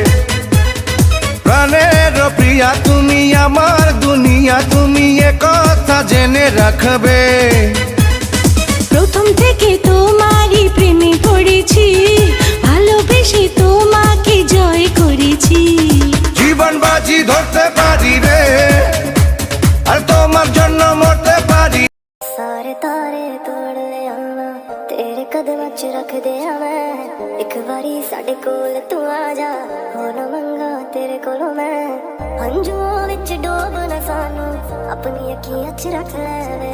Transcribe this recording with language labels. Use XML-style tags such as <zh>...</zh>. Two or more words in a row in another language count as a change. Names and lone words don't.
<bn>প্রাণের প্রিয়া তুমি, আমার দুনিয়া তুমি, এ কথা জেনে রাখবে। প্রথম থেকে তোমারই প্রেমে পড়েছি, ভালোবেসে তোমাকে জয় করেছি। জীবন বাজি ধরতে পারি রে, আর তোমার জন্য মরতে পারি।</bn> <pa>ਸਾਰੇ ਤਾਰੇ ਤੋੜ ਲਿਆ ਮੈਂ, ਤੇਰੇ ਕਦਮਾਂ ਚ ਰੱਖ ਦਿਆ ਮੈਂ। ਇੱਕ ਬਾਰੀ ਸਾਡੇ ਕੋਲ ਤੂੰ ਆ ਜਾ, ਹੋ ਨਾ ਮੰਗਾ ਤੇਰੇ ਕੋਲੋਂ ਮੈਂ। ਹੰਝੂਆਂ ਵਿੱਚ ਡੋਬ ਨਾ ਸਾਨੂੰ, ਆਪਣੀ ਅੱਖੀਆਂ ਚ ਰੱਖ ਲੈ ਵੇ।</pa>